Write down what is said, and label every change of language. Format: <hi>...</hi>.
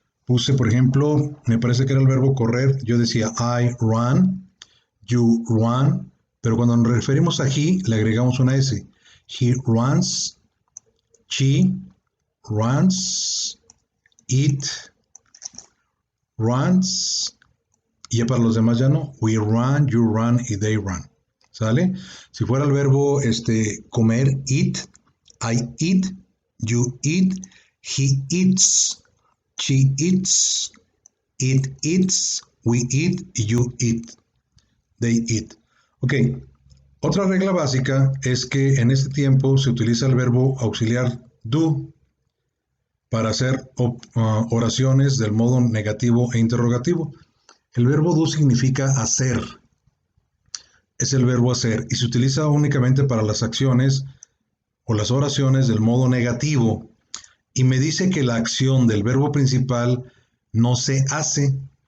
<es>Puse, por ejemplo, me parece que era el verbo correr. Yo decía</es> <en>I run, you run,</en> <es>pero cuando nos referimos a he, le agregamos una S.</es> <en>He runs, she runs, it, runs,</en> <es>y ya para los demás ya no.</es> <en>We run, you run y they run. ¿Sale?</en> <es>Si fuera el verbo comer,</es> <en>eat, I eat, you eat, he eats, she eats, it eats, we eat, you eat, they eat.</en> <es>Ok, otra regla básica es que en este tiempo se utiliza el verbo auxiliar do para hacer oraciones del modo negativo e interrogativo. El verbo do significa hacer, es el verbo hacer y se utiliza únicamente para las acciones o las oraciones del modo negativo y me dice que la acción del verbo principal no se hace.</es>